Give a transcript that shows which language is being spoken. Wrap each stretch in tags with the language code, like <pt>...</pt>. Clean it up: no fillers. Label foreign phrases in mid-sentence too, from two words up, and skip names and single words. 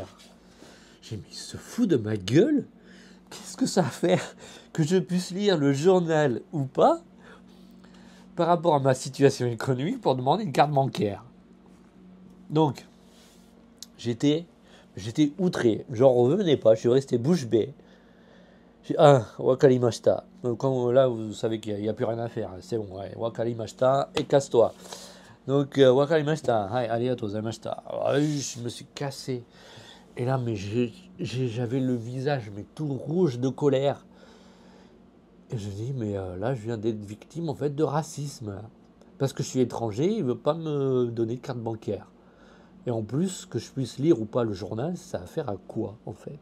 <fr>J'ai dit, mais il se fout de ma gueule. Qu'est-ce que ça va faire que je puisse lire le journal ou pas par rapport à ma situation économique pour demander une carte bancaire? Donc, j'étais outré. J'en revenais pas. Je suis resté bouche bée.</fr> <ja>Ah, wakarimashita.</ja> <fr>Quand là, vous savez qu'il n'y a plus rien à faire. C'est bon, ouais. Wakarimashita et casse-toi. Donc,</fr> <ja>wakarimashita. はい、ありがとうございました.</ja> <fr>Je me suis cassé. Et là, mais j'avais le visage mais tout rouge de colère. Et je dis, mais là, je viens d'être victime en fait de racisme. Parce que je suis étranger, il ne veut pas me donner de carte bancaire. Et en plus, que je puisse lire ou pas le journal, ça a affaire à quoi en fait?</fr>